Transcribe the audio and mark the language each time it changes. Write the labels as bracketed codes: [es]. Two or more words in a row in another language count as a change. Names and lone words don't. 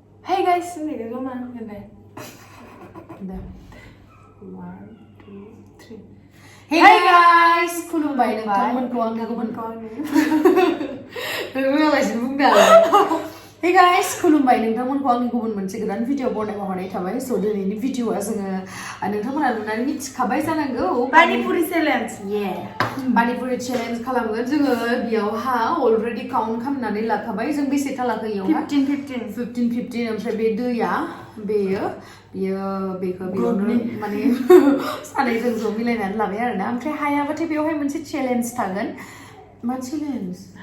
[en] Hey guys, Sandri, come on. One, two, three. Hey guys, [brx] खुलुमबाय नोंथांमोनखौ [en] Hey guys, [brx] खुलुमबाय नोंथांमोनखौ आंनि गुबुन मोनसे गोदान भिडिअ बनायबा हरनाय थाबाय स दिनैनि भिडिअआ जोङो नोंथांमोना नुनानै मिथिखाबाय जानांगौ पानिपुरि चेलेन्ज पानिपुरि चेलेन्ज खालामगोन जोङो बेयावहा [en] already count [brx] खालामनानै लाखाबाय जों बेसे खालाखो इयावहा 15 ओमफ्राय बे दैया बेयो बेखौ बेयावनो माने सानैजों ज' मिलायनानै लाबाय आरोना ओमफ्राय हायाबाथाय बेवहाय मोनसे चेलेन्ज थागोन मा चेलेन्ज